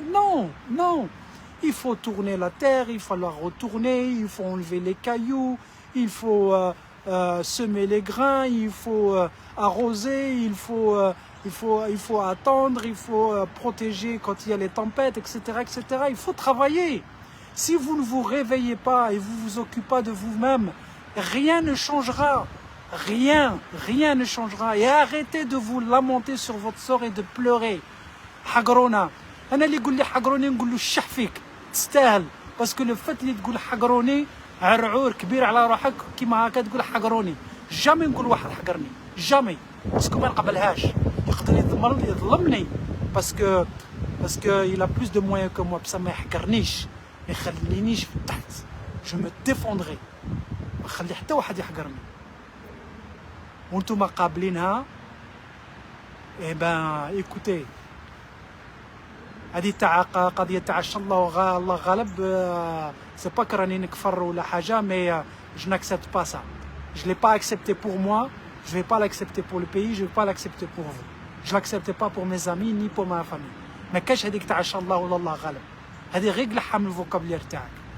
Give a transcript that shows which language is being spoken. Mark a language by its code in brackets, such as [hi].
[fr] Non, non. Il faut tourner la terre, il faut la retourner, il faut enlever les cailloux, il faut semer les grains, il faut arroser, il faut attendre, il faut protéger quand il y a les tempêtes, etc., etc. Il faut travailler. Si vous ne vous réveillez pas et vous vous occupez pas de vous-même, rien ne changera. Rien ne changera. Et arrêtez de vous lamenter sur votre sort et de pleurer. [ar] حقرونا. أنا اللي يقول لي حقروني نقول له الشح فيك. تستاهل. [fr] parce que le fait [ar] اللي تقول حقروني عرعور كبير على روحك كيما هكا تقول حقروني. [fr] jamais [ar] نقول واحد حقرني. [fr] jamais. [ar] باسكو ما نقبلهاش. يقدر يظلمني. [fr] parce que il a plus de moyens que moi. [ar] بصح ما يحقرنيش. ما يخلينيش في التحت. [fr] je me défendrai. [ar] ما خلي حتى واحد يحقرني. وانتم قابلينها. [fr] eh ben écoutez. [ar] هذه تاع قضيه تاع ان شاء الله غالب. [fr] c'est pas que [ar] راني نكفر ولا حاجه [fr] mais je n'accepte pas ça. je l'ai pas accepté pour moi, je vais pas l'accepter pour le pays, je vais pas l'accepter pour vous. je l'accepte pas pour mes amis ni pour ma famille. [ar] ما كاش هذيك تاع ان شاء الله ولا الله غالب. هذه غير قلعها من الفوكابلير تاعك.